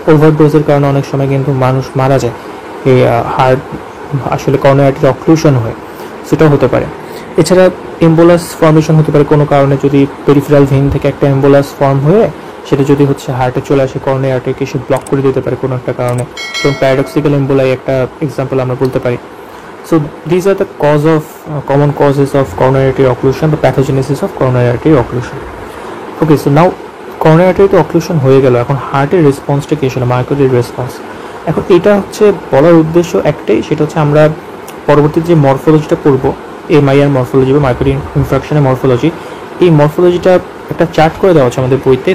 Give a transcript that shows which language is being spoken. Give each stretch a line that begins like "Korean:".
Bangla: ওভারডোজের কারণে অনেক সময় কিন্তু মানুষ মারা যায়, এই হার্ট আসলে করোনারি আর্টারি অক্লুশন হয়, সেটাও হতে পারে। এছাড়া এম্বোলাস ফর্মেশন হতে পারে কোনো কারণে, যদি পেরিফেরাল ভেইন থেকে একটা এম্বোলাস ফর্ম হয়ে সেটা যদি হচ্ছে হার্টে চলে আসে, করোনারি আর্টারিকে সে ব্লক করে দিতে পারে কোনো একটা কারণে। যেমন প্যারাডক্সিক্যাল এম্বোলাই একটা এক্সাম্পল আমরা বলতে পারি।
English: So these are the common causes of coronary artery occlusion, the pathogenesis of coronary artery occlusion. Okay, so now coronary artery occlusion
Bangla: হয়ে গেল, এখন হার্টের রেসপন্সটা কি ছিল, মায়োকার্ডিয়াল রেসপন্স। এখন এটা হচ্ছে বলার উদ্দেশ্য একটাই, সেটা হচ্ছে আমরা পরবর্তীতে যে মরফোলজিটা পড়বো, এমআইআর মরফোলজি বা মায়োকার্ডিয়াল ইনফ্রাকশনের মরফোলজি, এই মরফোলজিটা একটা চার্ট করে দেওয়া আছে আমাদের বইতে।